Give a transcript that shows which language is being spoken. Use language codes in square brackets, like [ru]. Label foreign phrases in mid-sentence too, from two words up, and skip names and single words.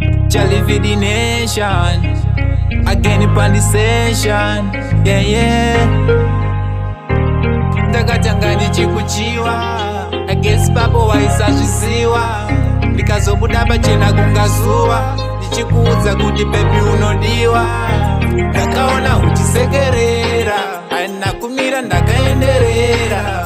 [en] Charlie V D Nation, again in the session. Yeah, yeah. [sn] Ndakatanga ndichikuchiwa, [en] I guess babo waisazviziwa. [sn] Ndikazobuda pachena kunga zuva, ndichikuudza kuti baby unodiwa. Ndakaona uchisekerera. Haina kumira ndakaenderera.